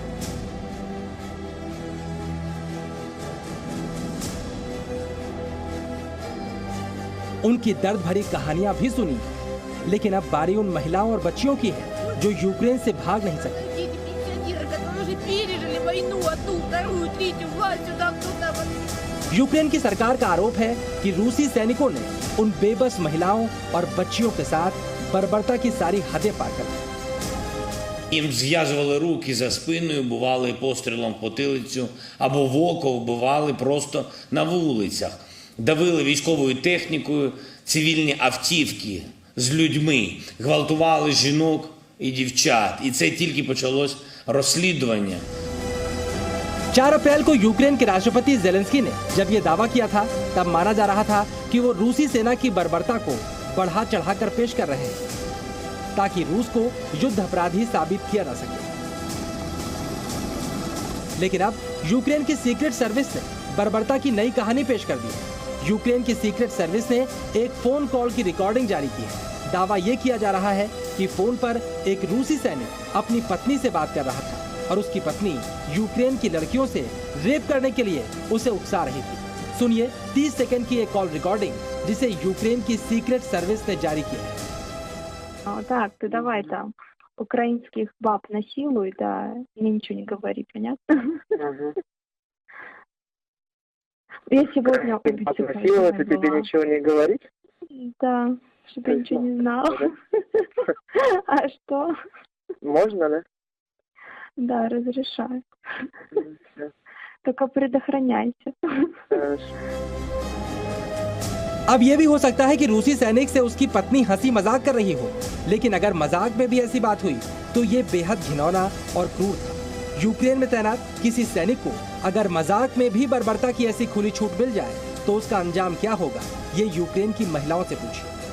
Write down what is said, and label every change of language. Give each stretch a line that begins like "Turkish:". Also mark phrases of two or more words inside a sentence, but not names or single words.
Hindi: उनकी दर्द भरी कहानियां भी सुनी, लेकिन अब बारी उन महिलाओं और बच्चियों की है जो यूक्रेन से भाग नहीं सके। यूक्रेन की सरकार का आरोप है कि रूसी सैनिकों ने उन बेबस महिलाओं और बच्चियों के साथ बर्बरता की सारी हदें पार कर दी।
Ukrainian: Їм зв'язували руки за спиною, бували пострілом в потилицю або в око, вбивали просто на вулицях. Давили військовою технікою цивільні автівки з людьми, гвалтували жінок і дівчат. І це тільки почалось розслідування.
Hindi: 4 अप्रैल को यूक्रेन के राष्ट्रपति जेलेंस्की ने जब ये दावा किया था, तब माना जा रहा था कि वो रूसी सेना की बर्बरता को बढ़ा चढ़ाकर पेश कर रहे हैं ताकि रूस को युद्ध अपराधी साबित किया जा सके। लेकिन अब यूक्रेन की
English: secret service
Hindi: ने बर्बरता की नई कहानी पेश कर दी है। यूक्रेन की
English: secret service
Hindi: ने एक
English: phone call
Hindi: की रिकॉर्डिंग जारी की है। दावा यह किया जा रहा है कि फोन पर एक रूसी सैनिक अपनी पत्नी से बात कर रहा था और उसकी पत्नी यूक्रेन की लड़कियों से रेप करने के लिए उसे उकसा रही थी। सुनिए 30 सेकंड की एक
English: call recording
Hindi: जिसे यूक्रेन की
English: secret service
Hindi: ने जारी की है।
Russian: Так, ты давай там украинских баб насилуй, да, мне ничего не говори, понятно? Я сегодня насиловать и тебе ничего не говорить? Да, чтобы я ничего не знала. А что? Можно, да? Да, разрешаю. Только предохраняйся.
Hindi: अब यह भी हो सकता है कि रूसी सैनिक से उसकी पत्नी हंसी मजाक कर रही हो, लेकिन अगर मजाक में भी ऐसी बात हुई तो ये बेहद घिनौना और क्रूर था। यूक्रेन में तैनात किसी सैनिक को अगर मजाक में भी बर्बरता की ऐसी खुली छूट मिल जाए तो उसका अंजाम क्या होगा, ये यूक्रेन की महिलाओं से पूछिए।